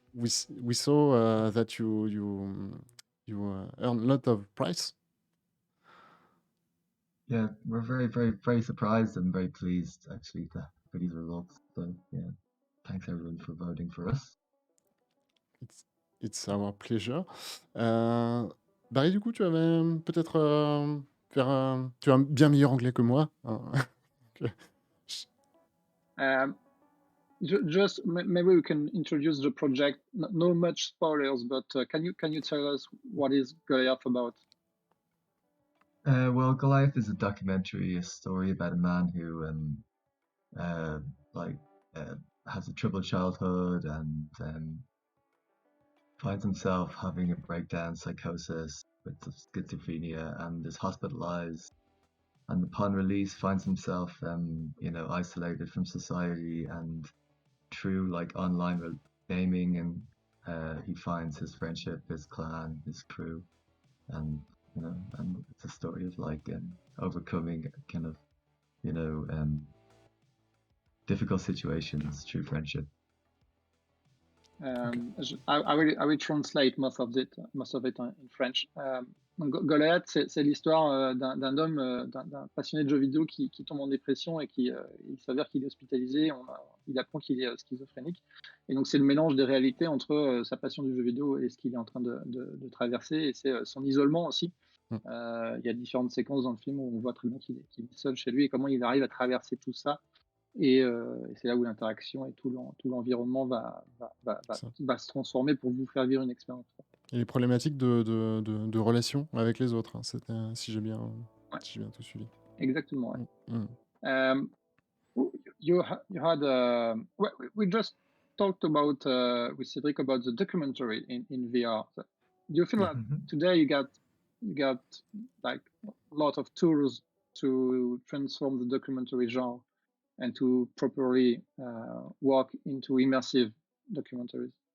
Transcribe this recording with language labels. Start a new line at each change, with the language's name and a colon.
English: We saw that you earned a lot of prize. Yeah, we're very, very, very surprised and very pleased actually for these results. So yeah, thanks everyone for voting for us. It's our pleasure.
French: Barry, du coup, tu avais peut-être tu as un bien meilleur anglais que moi, hein.
English: Um, just maybe we can introduce the project. No much spoilers, but can you tell us what is Goliath about? Well, Goliath is a documentary, a story about a man who uh, like uh, has a troubled childhood and finds himself having a breakdown psychosis with schizophrenia and is hospitalized, and upon release finds himself isolated from society and through like online gaming, and he finds his friendship, his clan, his crew, and and it's a story of like overcoming kind of difficult situations through friendship. Ok. I will translate most of it in French.
French: Donc Goliath, c'est l'histoire d'un homme, d'un passionné de jeux vidéo qui tombe en dépression et il s'avère qu'il est hospitalisé. Il apprend qu'il est schizophrénique. Et donc c'est le mélange des réalités entre sa passion du jeu vidéo et ce qu'il est en train de traverser. Et c'est son isolement aussi. Mm. Il y a différentes séquences dans le film où on voit très bien qu'il est seul chez lui et comment il arrive à traverser tout ça. Et c'est là où l'interaction et tout l'environnement Ça. va se transformer pour vous faire vivre une expérience. Et les problématiques de relations avec les autres, hein, si j'ai bien Ouais, tout suivi. exactement. Ouais. Mm.
English: Um, you had we just talked about with Cedric about the documentary in VR. So do you feel Yeah. that today you got like a lot of tools to transform the documentary genre and to properly walk into immersive documentaries?